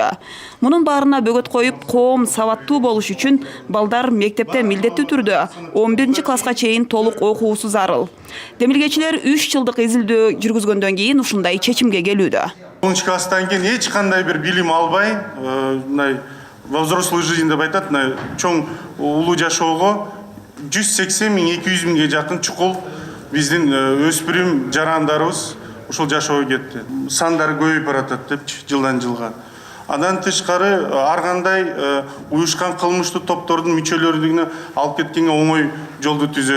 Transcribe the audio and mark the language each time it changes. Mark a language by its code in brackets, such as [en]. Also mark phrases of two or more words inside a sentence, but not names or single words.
[ky] Мунун баарына бөгөт коюп, коом сабаттуу болуш үчүн балдар мектепте милдеттүү түрдө 11-класска чейин толук окуусу зарыл. Демилгечилер 3 жылдык изилдөө жүргүзгөндөн кийин ушундай чечимге келүүдө. 10-класстан кийин эч кандай бир билим албай, [ru] во взрослую жизнь [ky] деп айтат, чоң улуу жашоого 180 миң 200 миңге жакын чукул биздин өспүрүм жарандарыбыз ушул жашоого кетти. Сандары көбөйүп баратат депчи жылдан жылга. Андан тышкары ар кандай уюшкан кылмыштуу топтордун мүчөлөрүнө алып кеткенге оңой жолду түзөт.